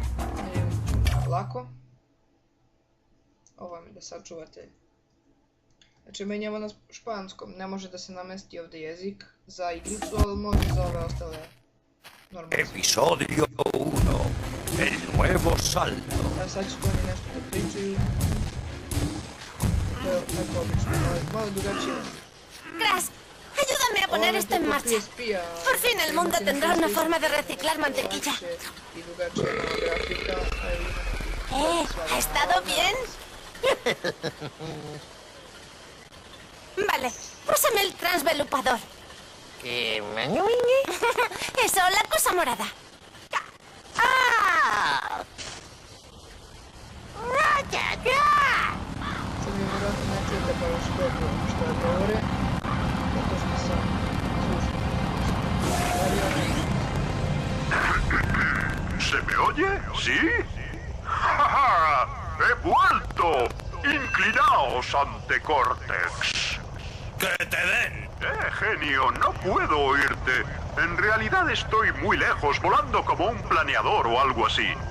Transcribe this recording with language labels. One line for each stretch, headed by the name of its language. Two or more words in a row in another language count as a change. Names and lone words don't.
Bosnian: Lako. Ovo vam je da sačuvate Znači menjamo na španskom, ne može da se namesti ovdje jezik za igricu, ali može za ove ostale normalne.
Spanish: Episodio 1. El nuevo salto.
Bosnian: A sad ću to oni nešto da pričaju. To je tako obično, malo drugačije.
Spanish: Crash, ayúdame a poner esto en marcha. Por fin el mundo tendrá una forma de reciclar mantequilla. ¿Ha estado bien? Vale, pásame el transvelupador. Eso, la cosa morada. ¡Ah!
Bosnian: Sad mi vjerojatno ne čujete baš dobro što je govore, zato što sam slušao.
Spanish: ¿Se me oye? ¿Sí? ¡Ja, ja! ¡He vuelto! ¡Inclinaos ante Cortex! ¡Que te den! Genio, no puedo oírte. En realidad estoy muy lejos, volando como un planeador o algo así.